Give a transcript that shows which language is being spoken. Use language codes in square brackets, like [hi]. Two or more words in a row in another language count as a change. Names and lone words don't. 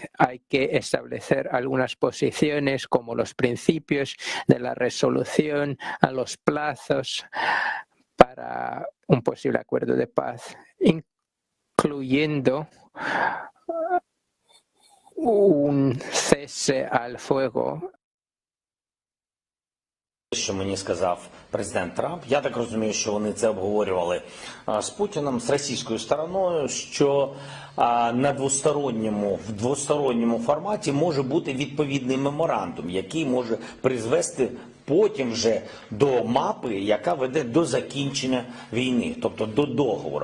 [es] Hay que establecer algunas posiciones como los principios de la resolución, a los plazos para un posible acuerdo de paz, incluyendo un cese al fuego. [uk] Що мені сказав президент Трамп, я так розумію, що вони це обговорювали з Путіним, з російською стороною, що в двосторонньому форматі може бути відповідний меморандум, який може призвести потім вже до мапи, яка веде до закінчення війни, тобто до договору.